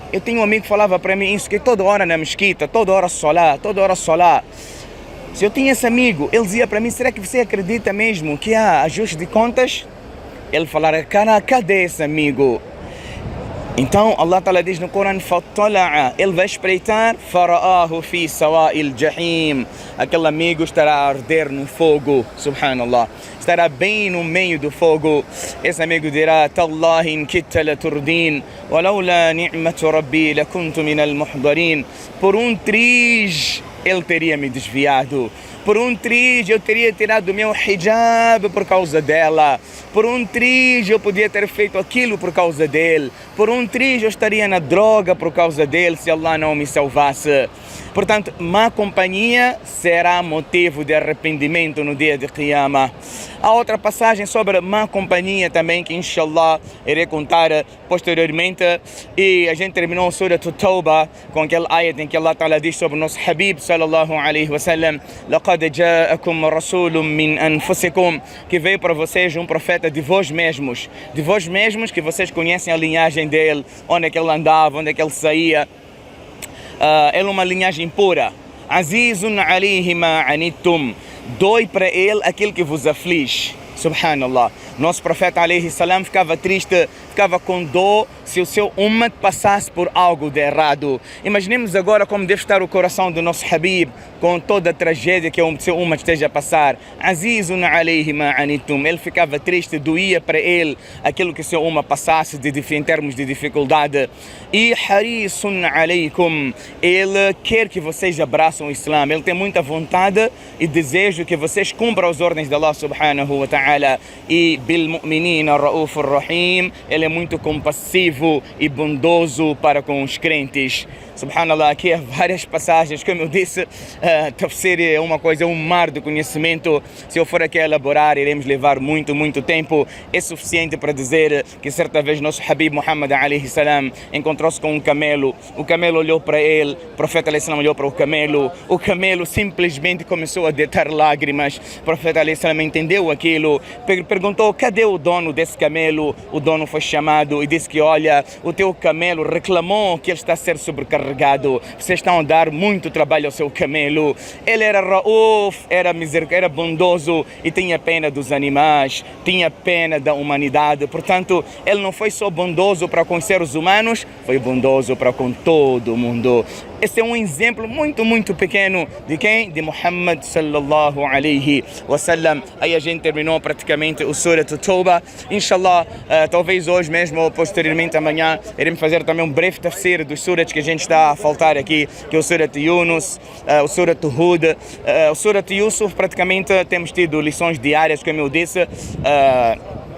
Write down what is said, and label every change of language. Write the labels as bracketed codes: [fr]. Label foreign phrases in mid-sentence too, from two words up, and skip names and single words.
[pt] Eu tinha um amigo que falava para mim isso, que toda hora na mesquita, toda hora solá. Se eu tinha esse amigo, ele dizia para mim: será que você acredita mesmo que há ajuste de contas? Ele falava: cara, cadê esse amigo? Então [ar] الله تعالى [pt] diz no Corão: ele vai espreitar, [ar] فرآه في سواء الجحيم. [pt] Aquele amigo estará a arder no fogo, subhanallah, estará bem no meio do fogo. Esse amigo dirá: [ar] تالله إن كدت لتردين ولولا نعمة ربي لكنت من المحضرين. [pt] Por um triz ele teria me desviado. Por um triz eu teria tirado o meu hijab por causa dela. Por um triz eu podia ter feito aquilo por causa dele. Por um triz eu estaria na droga por causa dele se Allah não me salvasse. Portanto, má companhia será motivo de arrependimento no dia de Qiyamah. Há outra passagem sobre má companhia também que inshallah irei contar posteriormente. E a gente terminou o Surah At-Tawbah com aquele ayat em que Allah Ta'ala diz sobre o nosso Habib [ar] صلى الله عليه وسلم: لَقَدْ جَاءَكُمْ رَسُولٌ مِّنْ أَنفُسِكُمْ. [pt] Que veio para vocês um profeta de vós mesmos que vocês conhecem a linhagem dele, onde é que ele andava, onde é que ele saía. Ele é uma linhagem pura. [ar] عزيز عليه ما عنتم. [pt] Dói para ele aquilo que vos aflige. Subhanallah. Nosso profeta [ar] عليه السلام [pt] ficava triste, ficava com dor se o seu ummat passasse por algo de errado. Imaginemos agora como deve estar o coração do nosso Habib com toda a tragédia que o seu ummat esteja a passar. [ar] عزيز عليه ما عنتم. [pt] Ele ficava triste, doía para ele aquilo que o seu ummat passasse em termos de dificuldade. [ar] E حريص عليكم. [pt] Ele quer que vocês abraçam o Islã. Ele tem muita vontade e desejo que vocês cumpram as ordens de [ar] الله سبحانه وتعالى. E بالمؤمنين رءوف رحيم. [pt] Ele é muito compassivo e bondoso para com os crentes. Subhanallah, aqui há várias passagens, como eu disse, tafsir é uma coisa, um mar de conhecimento. Se eu for aqui a elaborar, iremos levar muito tempo. É suficiente para dizer que certa vez nosso Habib Muhammad [ar] عليه السلام [pt] encontrou-se com um camelo. O camelo olhou para ele, o profeta [ar] عليه السلام [pt] olhou para o camelo simplesmente começou a deitar lágrimas. O profeta [ar] عليه السلام [pt] entendeu aquilo, perguntou: cadê o dono desse camelo? O dono foi chamado e disse que: olha, o teu camelo reclamou que ele está a ser sobrecarregado. Vocês estão a dar muito trabalho ao seu camelo. Ele era rauf, era bondoso e tinha pena dos animais, tinha pena da humanidade. Portanto, ele não foi só bondoso para com os seres humanos, foi bondoso para com todo mundo. Esse é um exemplo muito pequeno de quem? De Muhammad [ar] صلى الله عليه وسلم. [pt] Aí a gente terminou praticamente o Surah At-Tawbah. Inshallah, talvez hoje mesmo ou posteriormente amanhã, iremos fazer também um breve tafsir dos surahs que a gente está a faltar aqui, que é o Surah Yunus, o Surah Hud, o Surah Yusuf. Praticamente temos tido lições diárias, como eu disse.